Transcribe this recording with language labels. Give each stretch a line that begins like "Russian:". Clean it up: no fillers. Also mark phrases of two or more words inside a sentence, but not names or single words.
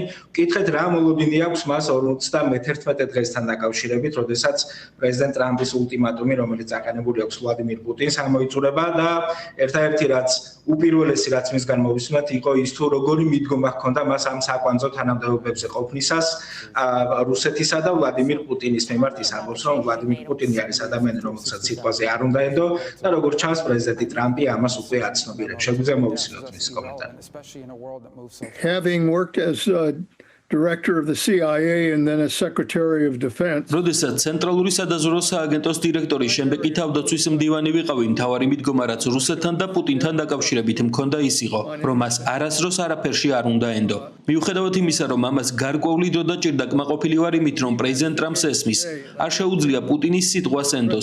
Georgian: ვკითხეთ, რა მოლოდინი აქვს მას 51 დღესთან დაკავშირებით, როდესაც პრეზიდენტ ტრამპის ულტიმატუმი, რომელიც აყენებული აქვს ვლადიმირ პუტინს, ამოიწურება და ერთადერთი რაც უპირველესი რაც მისგან მოვისმენთ იყო ის თუ როგორი მიდგომა ჰქონდა მას ამ საკვანძო თანამდებობებზე ყოფნისას რუსეთისა და ვლადიმირ პუტინის მიმართ. ის ამბობს, რომ ვლადიმირ პუტინი არის ადამიანი, რომელსაც სიტყვაზე არ უნდა ენდო და როგორც ჩანს პრეზიდენტი ტრამპი ამას უკვე აცნობიერებს. შეგვიძლია მოვისმინოთ მისი კომენტარი.
English: Having worked as director of the CIA and then as secretary of defense.
Georgian: როდესაც ცენტრალური სადაზვერვო სააგენტოს დირექტორი, შემდეგ კი თავდაცვის მდივანი ვიყავი, მთავარი მიდგომა რაც რუსეთთან და პუტინთან დაკავშირებით მქონდა ის იყო, რომ მას არასდროს არაფერში არ უნდა ენდო. მიუხედავად იმისა, რომ ამას გარკვეული დრო დაჭირდა, კმაყოფილი ვარ იმით, რომ პრეზიდენტ ტრამპს ესმის, არ შეუძლია პუტინის სიტყვას ენდოს.